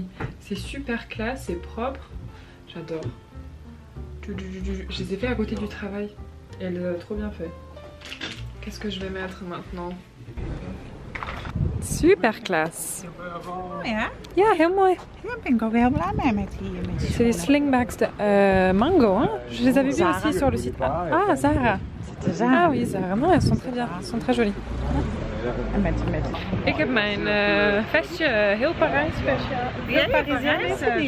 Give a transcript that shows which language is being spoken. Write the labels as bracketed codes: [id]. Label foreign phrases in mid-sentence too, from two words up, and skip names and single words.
[fr] C'est super classe, c'est propre, j'adore. Je les ai fait à côté du travail et elle les a trop bien fait. Qu'est-ce que je vais mettre maintenant? Super classe. [nl] Ja, Ja, heel mooi. daar ben ik ook heel blij mee met die [fr] C'est les slingbacks de Mango, hein. Je les avais vus aussi sur le site. Ah, Zara. Ah oui, Zara. Non, elles sont très bien, elles sont très jolies. [nl] Ik heb mijn vestje heel Parijs vestje. Heel Parisiens.